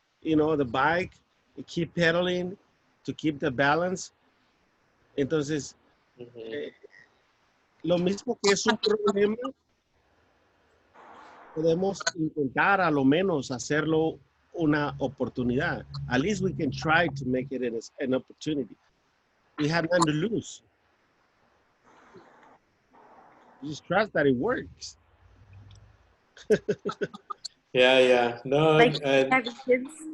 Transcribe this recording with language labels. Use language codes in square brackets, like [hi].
[en] You know, the bike, you keep pedaling to keep the balance. [es] Entonces, lo mismo que es un problema, podemos intentar a lo menos hacerlo una oportunidad. [en] At least we can try to make it an opportunity. We have nothing to lose. Just trust that it works. Yeah. No, Like having kids.